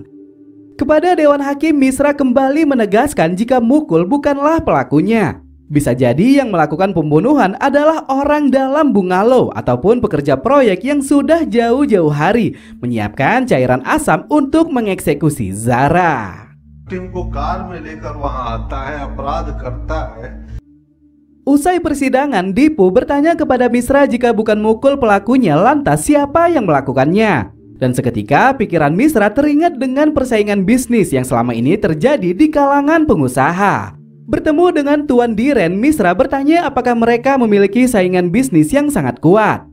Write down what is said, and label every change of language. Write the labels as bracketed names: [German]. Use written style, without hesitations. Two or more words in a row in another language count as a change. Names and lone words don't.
[Indonesian] Kepada Dewan Hakim, Misra kembali menegaskan jika Mukul bukanlah pelakunya. Bisa jadi yang melakukan pembunuhan adalah orang dalam bungalow ataupun pekerja proyek yang sudah jauh-jauh hari menyiapkan cairan asam untuk mengeksekusi Zara. [Hindi] टीम को कार में लेकर वहां आता है, अपराध करता है. [Indonesian] Usai persidangan, Dipu bertanya kepada Misra jika bukan Mukul pelakunya, lantas siapa yang melakukannya? Dan seketika pikiran Misra teringat dengan persaingan bisnis yang selama ini terjadi di kalangan pengusaha. Bertemu dengan Tuan Diren, Misra bertanya apakah mereka memiliki saingan bisnis yang sangat kuat.